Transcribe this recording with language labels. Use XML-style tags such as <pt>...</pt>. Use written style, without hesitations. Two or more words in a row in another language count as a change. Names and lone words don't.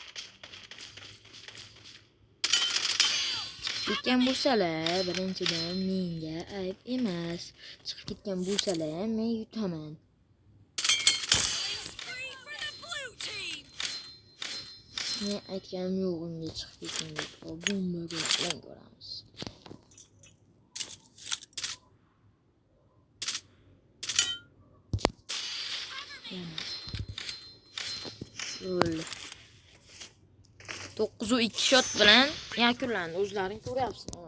<uz>Ketgan bo'lsalar, birinchidan menga ayb emas. Chiqib ketgan bo'lsalar, men yutaman.</uz> <en>Spree for the blue team.</en> <uz>Men aytganim yo'q unga chiqib ketgan deb. Bombaga bilan ko'ramiz. Yana. Yo'l. 9-2 shot bilan yakunlandi. O'zlaring ko'ryapsiz.</uz>